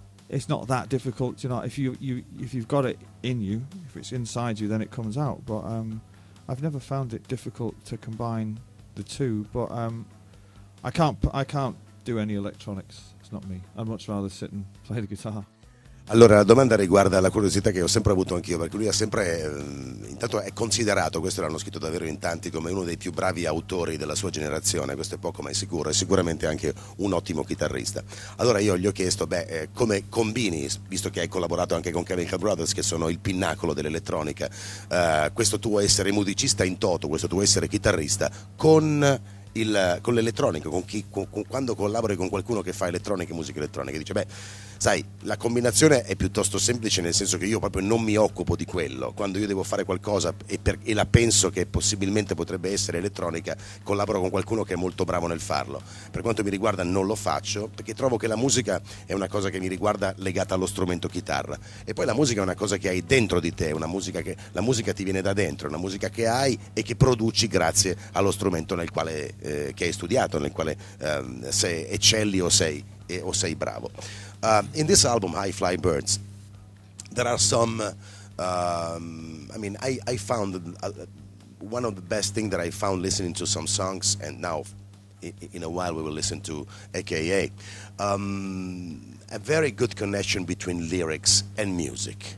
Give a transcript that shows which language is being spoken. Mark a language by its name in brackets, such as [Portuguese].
[English] It's not that difficult, you know. If you've got it in you, if it's inside you, then it comes out. But I've never found it difficult to combine the two. But I can't do any electronics. It's not me. I'd much rather sit and play the guitar. [Italian] Allora, la domanda riguarda la curiosità che ho sempre avuto anch'io, perché lui ha sempre, intanto è considerato, questo l'hanno scritto davvero in tanti, come uno dei più bravi autori della sua generazione, questo è poco ma è sicuro, è sicuramente anche un ottimo chitarrista. Allora io gli ho chiesto, come combini, visto che hai collaborato anche con Chemical Brothers, che sono il pinnacolo dell'elettronica, questo tuo essere musicista in toto, questo tuo essere chitarrista, con l'elettronica, quando collabori con qualcuno che fa elettronica e musica elettronica, dice sai, la combinazione è piuttosto semplice, nel senso che io proprio non mi occupo di quello, quando io devo fare qualcosa e la penso che possibilmente potrebbe essere elettronica, collaboro con qualcuno che è molto bravo nel farlo. Per quanto mi riguarda non lo faccio, perché trovo che la musica è una cosa che mi riguarda legata allo strumento chitarra, e poi la musica è una cosa che hai dentro di te, la musica ti viene da dentro, è una musica che hai e che produci grazie allo strumento nel quale che hai studiato, nel quale se eccelli o sei bravo. [English] In this album, High Fly Birds, there are some. I found one of the best things that I found listening to some songs, and now in a while we will listen to AKA. A very good connection between lyrics and music.